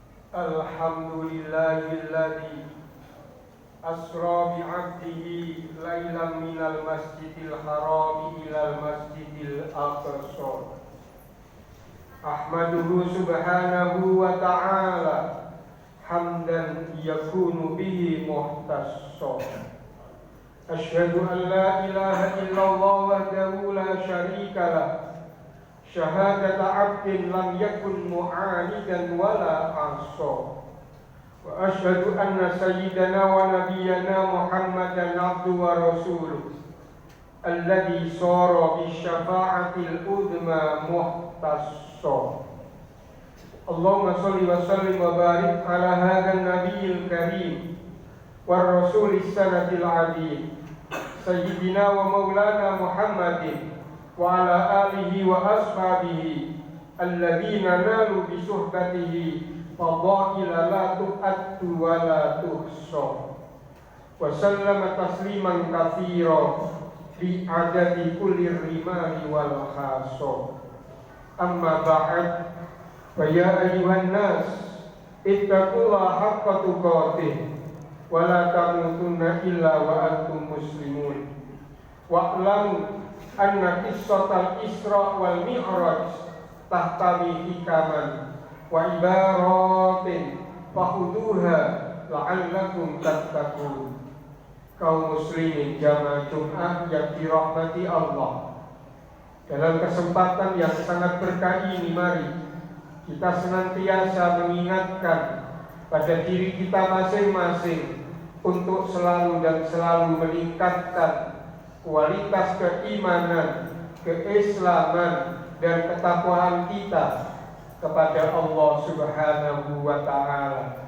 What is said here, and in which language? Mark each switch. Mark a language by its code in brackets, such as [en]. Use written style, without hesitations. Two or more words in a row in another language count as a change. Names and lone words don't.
[ar] الحمد لله الذي أسرى بعبده ليلا من المسجد الحرام إلى المسجد الأقصى. أحمده سبحانه وتعالى حمدا يكون به مختصا. أشهد أن لا إله إلا الله وحده لا شريك له. شهادة عبد لم يكن معاندا ولا عسى. وأشهد أن سيدنا ونبينا محمدا عبده ورسوله الذي سار بشفاعته العظمى مختصا. اللهم صل وسلم وبارك على هذا النبي الكريم والرسول السند العديد سيدنا ومولانا محمد وعلى آله وأصحابه الذين نالوا بصحبته فضائل لا تعد ولا تحصى. وسلم تسليما كثيرا بعدد كل الرمال والحصى. أما بعد فيا أيها الناس اتقوا الله حق تقاته ولا تموتن إلا وأنتم مسلمون. واعلموا أن قصة الإسراء والمعراج تحتوي حكما وعبرات فخذوها لعلكم تتقون. [id] Kaum muslimin jamaah Jumat yang dirahmati Allah, dalam kesempatan yang sangat berkah ini, mari kita senantiasa mengingatkan pada diri kita masing-masing untuk selalu dan selalu meningkatkan kualitas keimanan, keislaman, dan ketakwaan kita kepada Allah [ar] سبحانه وتعالى.